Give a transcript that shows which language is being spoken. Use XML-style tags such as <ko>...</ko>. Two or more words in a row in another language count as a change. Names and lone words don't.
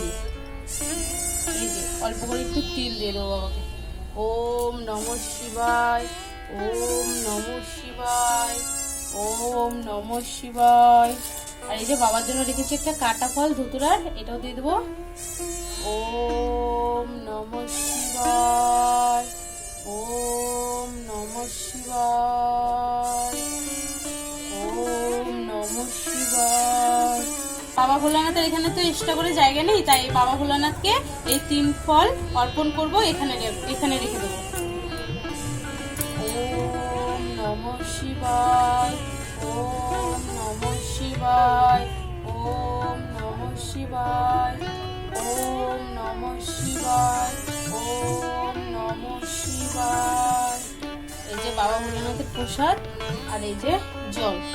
<bn>এই যে অল্প করে একটু তিল দিয়ে দেবো বাবাকে।</bn> <sa>ওম নমঃ শিবায়, ওম নমঃ শিবায়, ওম নমঃ শিবায়।</sa> <bn>আর এই যে বাবার জন্য রেখেছি একটা কাটা ফল ধুতুরার, এটাও দিয়ে দেবো।</bn> <sa>ওম নমঃ শিবায়, ওম নমঃ শিবায়, ওম নমঃ শিবায়।</sa> <bn>বাবা ভোলানাথের এখানে তো এক্সট্রা করে জায়গা নেই, তাই বাবা ভোলানাথকে এই 3 ফল অর্পণ করব, এখানে রেখে দেবো।</bn> <sa>ওম নমঃ শিবায়, ওম নমঃ শিবায়, ওম নমঃ শিবায়, ওম নমঃ শিবায়, ওম নমঃ শিবায়।</sa> <bn>এই যে বাবা ভোলানাথের প্রসাদ আর এই যে জল।</bn>